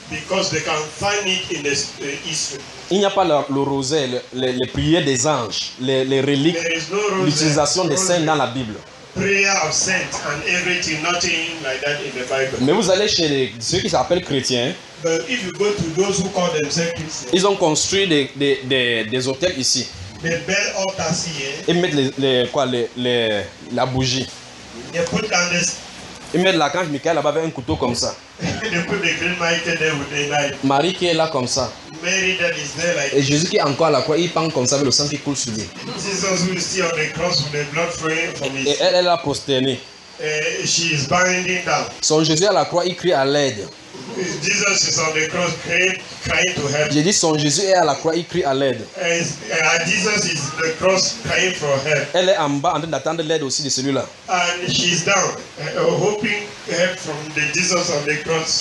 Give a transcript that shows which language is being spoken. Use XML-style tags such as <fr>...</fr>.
<en>Because they can find it in the history.</en> <fr>Il n'y a pas le rosaire, les prières des anges, les reliques, l'utilisation des saints dans la Bible.</fr> <en>Prayer of saints and everything, nothing like that in the Bible.</en> <fr>Mais vous allez chez ceux qui s'appellent chrétiens.</fr> <en>But if you go to those who call themselves Christians,</en> <fr>ils ont construit des hôtels ici.</fr> <en>They build altars here.</en> <fr>Ils mettent la bougie.</fr> <en>They put down this.</en> <fr>Ils mettent l'archange Michael là-bas avec un couteau comme ça.</fr> <en>They put the green light there with the knife.</en> <fr>Marie qui est là comme ça.</fr> <en>Mary that is there like.</en> <fr>Et Jésus qui est encore à la croix, il pend comme ça avec le sang qui coule sur lui.</fr> <en>Jesus who is still on the cross with the blood flowing from his.</en> <fr>Et elle est là prosternée.</fr> <en>She is bending down.</en> <fr>Son Jésus à la croix, il crie à l'aide.</fr> <en>Jesus is on the cross crying to help.</en> <fr>J'ai dit son Jésus est à la croix, il crie à l'aide.</fr> <en>Jesus is the cross crying for help.</en> <fr>Elle est en bas en train d'attendre l'aide aussi de celui-là.</fr> <en>And she is down, hoping help from the Jesus on the cross.</en>